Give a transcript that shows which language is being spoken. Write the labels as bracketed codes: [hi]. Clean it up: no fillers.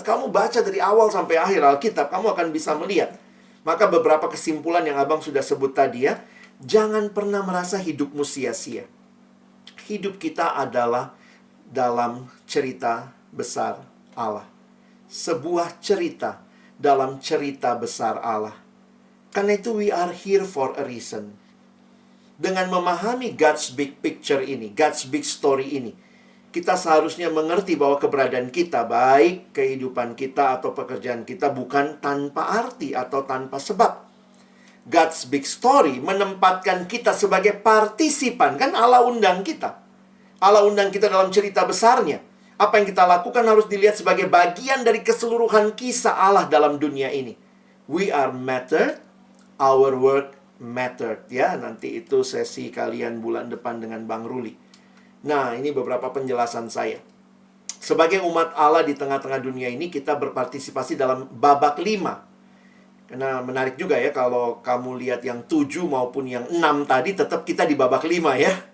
[id] Kamu baca dari awal sampai akhir Alkitab, kamu akan bisa melihat. Maka beberapa kesimpulan yang Abang sudah sebut tadi ya. Jangan pernah merasa hidupmu sia-sia. Hidup kita adalah dalam cerita besar Allah. Sebuah cerita dalam cerita besar Allah. Karena itu [en] we are here for a reason. [id] Dengan memahami God's big picture ini, God's big story ini, kita seharusnya mengerti bahwa keberadaan kita, baik kehidupan kita atau pekerjaan kita, bukan tanpa arti atau tanpa sebab. God's big story menempatkan kita sebagai partisipan. Kan Allah undang kita. Allah undang kita dalam cerita besarnya. Apa yang kita lakukan harus dilihat sebagai bagian dari keseluruhan kisah Allah dalam dunia ini. [en] We are mattered, our work mattered. [id] Ya, nanti itu sesi kalian bulan depan dengan Bang Ruli. Nah, ini beberapa penjelasan saya. Sebagai umat Allah di tengah-tengah dunia ini, kita berpartisipasi dalam babak 5. Karena menarik juga ya, kalau kamu lihat yang 7 maupun yang 6 tadi, tetap kita di babak 5 ya.